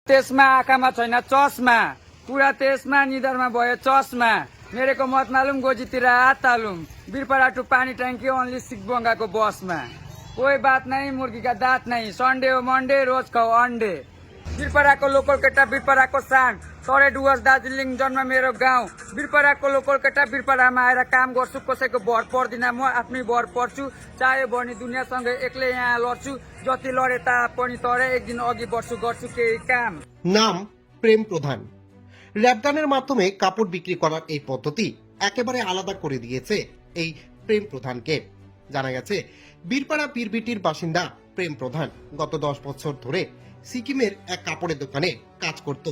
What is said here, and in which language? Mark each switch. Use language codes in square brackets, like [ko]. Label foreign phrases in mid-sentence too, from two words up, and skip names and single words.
[ne] त्यसमा आँखामा छैन चस्मा, कुरा त्यसमा निधारमा भयो चस्मा। [hi] मेरेको मत मालुम [ne] गोजीतिर हात तालुम, बिरपरा टु पानी ट्याङ्की ओन्ली सिकबङ्गाको बसमा। [hi] कोही बात नहीं मुर्गी का दाँत नहीं, संडे हो मंडे रोज खाओ अंडे। [ne] बिरपराको लोकल केटा बिरपराको सान, तरे डुवर्स दार्जिलिङ जन्म मेरो गाउँ। बिरपराको लोकल केटा बिरपरामा आएर काम गर्छु, कसैको भर पर्दिन म आफ्नै भर पर्छु। चाहे भने दुनियाँसँग एक्लै यहाँ लड्छु, जति लडे तापनि तरे एक दिन अघि बढ्छु, गर्छु केही काम। [bn] নাম প্রেম প্রধান। র্যাপ গানের মাধ্যমে কাপড় বিক্রি করার এই পদ্ধতি একেবারে আলাদা করে দিয়েছে এই প্রেম প্রধানকে। জানা গেছে বীরপাড়া পীরবিটির বাসিন্দা প্রেম প্রধান গত 10 বছর ধরে সিকিমের এক কাপড়ের দোকানে কাজ করত।